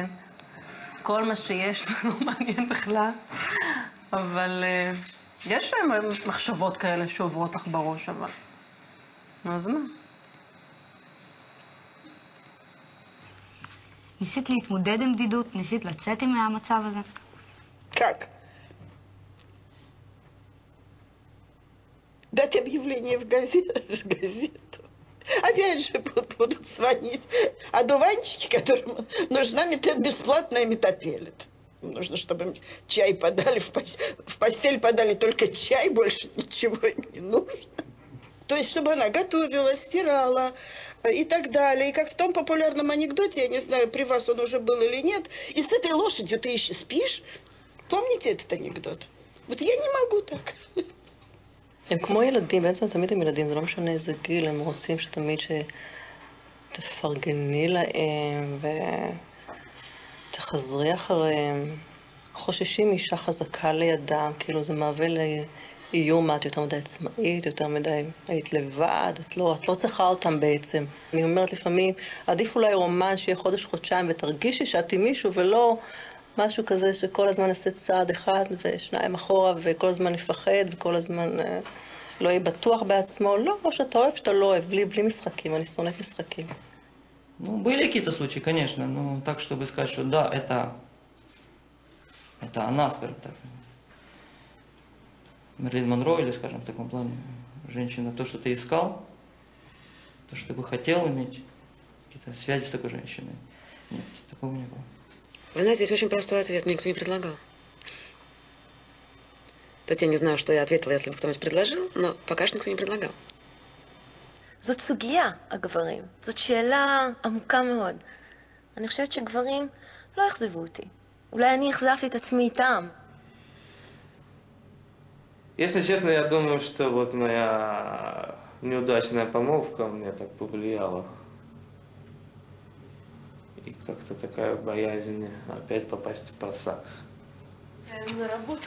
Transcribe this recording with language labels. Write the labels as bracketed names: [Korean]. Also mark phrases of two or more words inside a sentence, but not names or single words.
[Hebrew] כל מה שיש לא מעניין בכלל. אבל יש להם מחשבות כאלה שעוברות לך בראש, אבל... אז מה? ניסית להתמודד עם בדידות? ניסית לצאת מהמצב הזה? [Russian] Как? Дать объявление в газету. Опять же будут звонить одуванчики, которым нужна бесплатная метапелет. Нужно, чтобы им чай подали, в постель подали только чай, больше ничего им не нужно. То есть, чтобы она готовила, стирала и так далее. И как в том популярном анекдоте, я не знаю, при вас он уже был или нет, и с этой лошадью ты еще спишь? Помните этот анекдот? Вот я не могу так. [Hebrew] הם כמו ילדים, בעצם תמיד הם ילדים, זה לא משנה איזה גיל, הם רוצים שתמיד שתפרגני להם ותחזרי אחריהם. חוששים אישה חזקה לידם, כאילו זה מהווה לאיום, את יותר מדי עצמאית, יותר מדי היית לבד, את לא צריכה אותם בעצם. אני אומרת לפעמים, עדיף אולי רומן שיהיה חודש-חודשיים ותרגישי שאת עם מישהו ולא משהו כזה שכל הזמן נעשה צעד אחד ושניים אחורה וכל הזמן נפחד וכל הזמן לא יהיה בטוח בעצמו. לא, או שאתה אוהב, שאתה לא אוהב, בלי משחקים, אני שונאת משחקים. [Russian] Ну, были какие-то случаи, конечно, но так, чтобы сказать, что да, это она, скажем так. Мерлин Монро, или, скажем, в таком плане, женщина, то, что ты искал, то, что ты бы хотел иметь, какие-то связи с такой женщиной. Нет, такого не было. Вы знаете, есть очень простой ответ, мне никто не предлагал. То есть я не знаю, что я ответила, если бы кто-нибудь предложил, но пока что никто не предлагал. [Hebrew] זאת סוגיה, הגברים. זאת שאלה עמוקה מאוד. אני חושבת שגברים לא יחזבו אותי. אולי אני אכזבתי את עצמי איתם. [Russian] Если честно, я думаю, что вот моя неудачная помолвка мне так повлияла. И как-то такая боязнь опять попасть в просак. На работу.